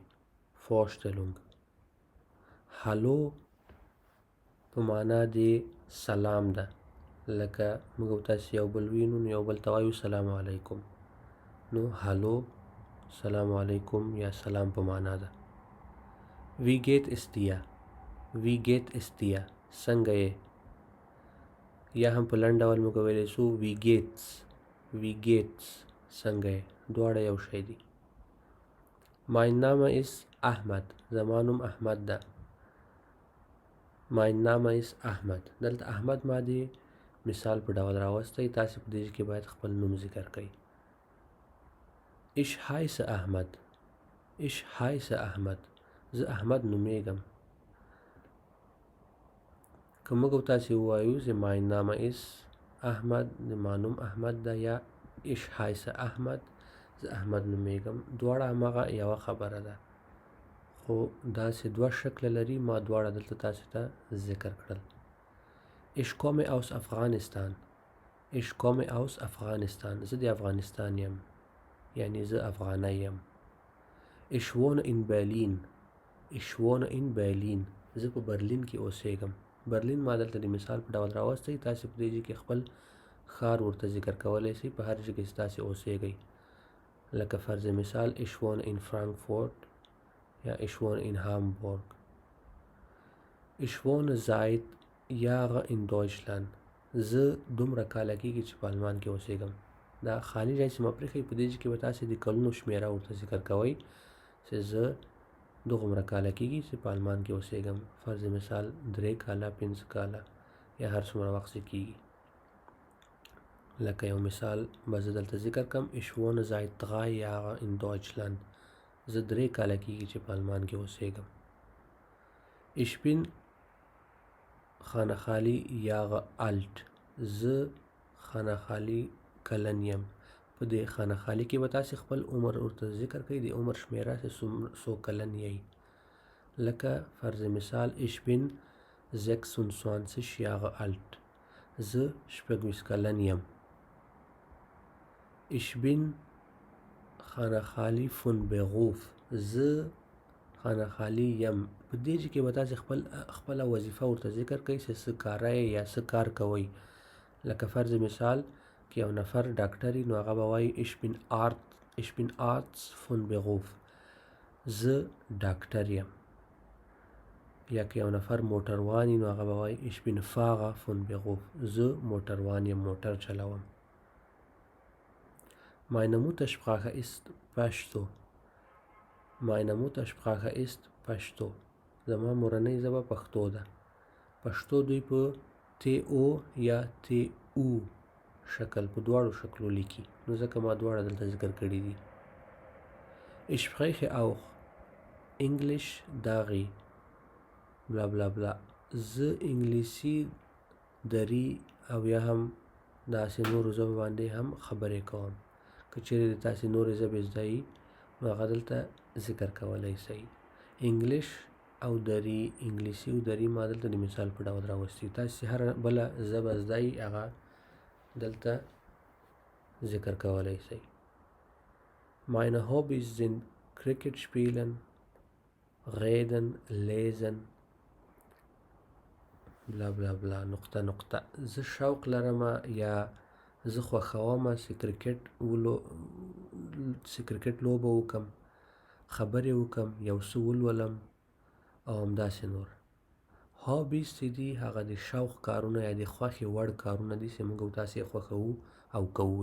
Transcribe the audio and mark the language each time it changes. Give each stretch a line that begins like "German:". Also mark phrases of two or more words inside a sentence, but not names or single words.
German: فورشټلونګ.
Pashto: هلو په معنا د سلام ده، لکه موږ تاسې یو بل وینو نو یو بل ته وایو سلام علیکم، نو هلو سلام علیکم یا سلام په معنا ده.
German: Wie geht es dir? Wie geht es dir?
Pashto: څنګه یې؟ یا هم په لنډ ډول موږ ویلی شو
German: wie geht's. Wie geht's
Pashto: څنګه یې؟ دواړه یو شی دي.
German: Mein Name ist Ahmad.
Pashto: زما نوم احمد ده.
German: Mein Name ist Ahmad.
Pashto: دلته احمد ما دی مثال په ډول راوستی، تاسې په دې کې باید خپل نوم ذکر کړئ.
German: Ich heiße Ahmad. Ich heiße Ahmad.
Pashto: زه احمد نومیږم. که موږ تاسې ووایو چې
German: mein Name ist Ahmad،
Pashto: زما نوم احمد ده، یا
German: ich heiße Ahmad،
Pashto: زه احمد نومیږم، دواړه هماغه یوه خبره ده، خو داسې دوه شکله لري. ما دواړه دلته تاسې ته ذکر کړل.
German: Ich komme aus Afghanistan. Ich komme aus Afghanistan.
Pashto: زه د افغانستان یم، یعنی زه افغانی یم.
German: Ich wohne in Berlin. Ich wohne in Berlin.
Pashto: زه په برلین کې اوسېږم. برلین ما دلته د مثال په ډول راوستی، تاسې په دې کې خپل ښار ورته ذکر کولی شئ په هر ځای کې چې تاسې اوسېږئ. لکه فرض مثال
German: ich wohne in Frankfurt
Pashto: یا
German: ich wohne in Hamburg. Ich wohne seit Jahren in Deutschland.
Pashto: زه دومره کاله کېږي چې په آلمان کې اوسېږم. دا خالي ځای چې مه پرېښئ، په دې کې به تاسې د کلونو شمېره ورته ذکر کوئ چې زه دغومره کاله کېږي چې په آلمان کې اوسېږم. فرض مثال 3 کاله، 5 کاله، یا هر څومره وخت چې کېږي. لکه یو مثال به زه دلته ذکر کړم
German: ich wohne seit 3 Jahren in Deutschland.
Pashto: زه 3 کاله کېږي چې په آلمان کې اوسېږم.
German: Ich bin
Pashto: خانه خالي
German: Jahre alt.
Pashto: زه خانه خالي کلن یم. په دې خانه خالي کې به تاسې خپل عمر ورته ذکر کړئ، د عمر شمېره چې څو کلن یئ. لکه فرض مثال
German: ich bin 26 Jahre alt.
Pashto: زه 26 کلن یم.
German: Ich bin
Pashto: خانه خالي
German: von Beruf.
Pashto: زه خانه خالي یم. په دې کې به تاسې خپله وظیفه ورته ذکر کړئ چې څه کاره یې یا څه کار کوئ. لکه فرض مثال که یو نفر ډاکټر وي نو هغه به وایي
German: ich bin Arzt von Beruf.
Pashto: زه ډاکټر یم. یا که یو نفر موټروان وي نو هغه به وایي
German: ich bin Fahrer von Beruf.
Pashto: زه موټروان یم، موټر چلوم.
German: Meine Muttersprache ist Pashto. Meine Muttersprache ist Pashto.
Pashto: زما مورنۍ ژبه پښتو ده. پښتو دوی په TO یا TU شکل، په دواړو شکلو لیکي، نو ځکه ما دواړه دلته ذکر کړي دي.
German: Ich spreche auch Englisch
Pashto: داغي بلا بلا بلا. زه انګلیسي دري او یا هم داسې نورو ژبو باندې هم خبرې کوم. که چیرې د تاسې نورې ژبې زده یي نو هغه دلته ذکر کولی شئ. انګلیش او دري، انګلیسي او دري ما دلته د مثال په ډول راوستي. تاسې هر بله ژبه زده یي هغه دلته ذکر کولی شئ.
German: Meine Hobbys sind Cricket spielen, reden, lesen
Pashto: بلا بلا بلا نقطه نقطه. زه شوق لرم یا زه خوښوم چې کرکټ لوبه وکړم، خبرې وکړم، یو څه ولولم او همداسې نور. هابیز چې دي هغه د شوق کارونه یا د خوښې وړ کارونه دي چې موږ تاسې خوښوو او کوو.